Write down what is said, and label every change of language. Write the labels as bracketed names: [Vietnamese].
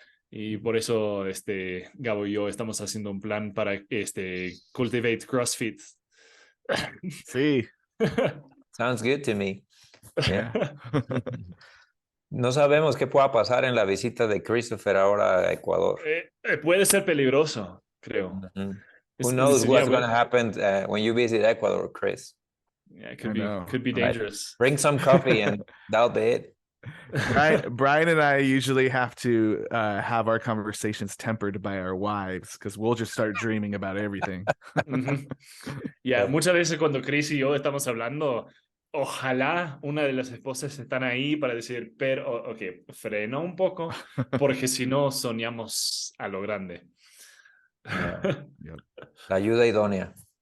[Spanish] Y por eso Gabo y yo estamos haciendo un plan para Cultivate CrossFit. Sí. [English] Sounds good to me. Yeah. [Spanish] No sabemos qué pueda pasar en la visita de Christopher ahora a Ecuador. Puede ser peligroso, creo. [English] Who knows what's going to happen when you visit Ecuador, Chris? Yeah, it could be dangerous. Bring some coffee and that'll be it. Brian and I usually have to have our conversations tempered by our wives, because we'll just start dreaming about everything. [Spanish] Muchas veces cuando Chris y yo estamos hablando, ojalá una de las esposas están ahí para decir, pero, ok, frena un poco, porque si no soñamos a lo grande. La ayuda idónea.